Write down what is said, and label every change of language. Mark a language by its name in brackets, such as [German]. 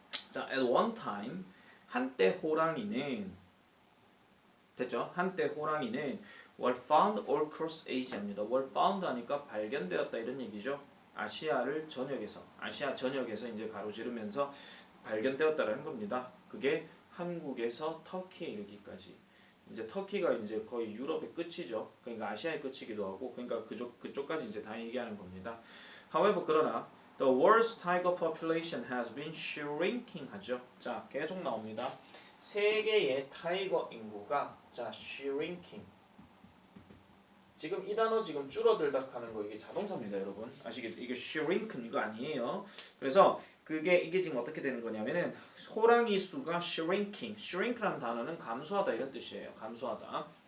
[Korean] 자, [English] at one time [Korean] 한때 호랑이는 됐죠? 한때 호랑이는 [English] were found all across Asia입니다. [Korean] were found 하니까 발견되었다 이런 얘기죠. 아시아 전역에서 이제 가로지르면서 발견되었다라는 겁니다. 그게 한국에서 터키에 이르기까지. 이제 터키가 이제 거의 유럽의 끝이죠. 그러니까 아시아의 끝이기도 하고, 그러니까 그쪽까지 이제 다 얘기하는 겁니다. [English] However, [Korean] 그러나 [English] the world's tiger population has been shrinking [Korean] 하죠. 자, 계속 나옵니다. 세계의 타이거 인구가 shrinking. 지금 이 단어 지금 줄어들다 하는 거 이게 자동차입니다, 여러분. 아시겠죠? 이게 shrink은 이거 아니에요. 그래서 이게 지금 어떻게 되는 거냐면은 호랑이 수가 shrink라는 단어는 감소하다 이런 뜻이에요. 감소하다.